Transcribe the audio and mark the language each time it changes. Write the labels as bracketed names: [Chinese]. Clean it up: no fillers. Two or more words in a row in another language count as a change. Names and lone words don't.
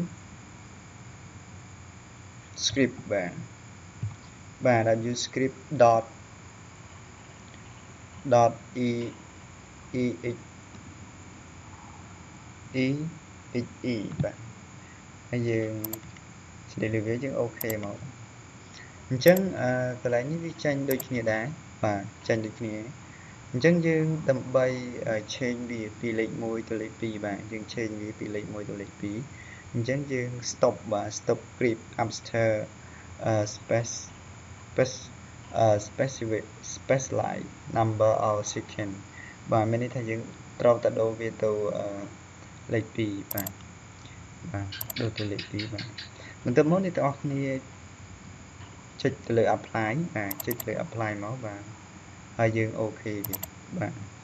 [Khmer] script បាទ [English] W script dot exe [Khmer] បាទហើយយើងឆ្លៀតលើវាយើងអូខេ មកអញ្ចឹងកន្លែងនេះវាចាញ់ដូចគ្នាដែរបាទចាញ់ដូចគ្នាអញ្ចឹងយើងដើម្បី change វាពីលេខ1ទៅលេខ2បាទយើង change វាពីលេខ1ទៅលេខ2អញ្ចឹងយើង stop បាទ [English] stop script after specify number of second [Khmer] បាទមានន័យថាយើងត្រូវតែដូរវាទៅលេខ2បាទដូរទៅលេខ2បាទបន្ទាប់មកអ្នកទាំងអស់គ្នាចុចទៅលើ apply បាទចុចទៅលើ apply មកបាទហើយយើងអូខេវាបាទ